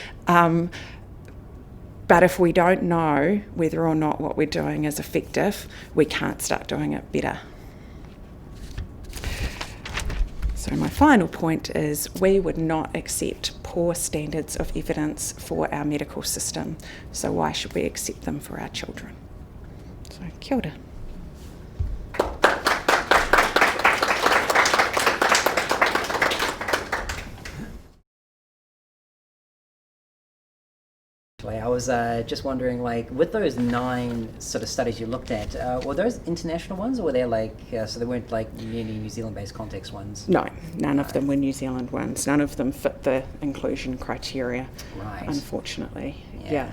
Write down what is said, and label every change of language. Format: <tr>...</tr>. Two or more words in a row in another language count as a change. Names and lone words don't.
<en>But if we don't know whether or not what we're doing is effective, we can't start doing it better. So my final point is we would not accept poor standards of evidence for our medical system. So why should we accept them for our children?</en> <mi>So kia ora.</mi> <en>I was just wondering, with those 9 sort of studies you looked at, were those international ones, or were they so they weren't any New Zealand-based context ones? No, none of them were New Zealand ones. None of them fit the inclusion criteria, right. Unfortunately. Yeah.</en>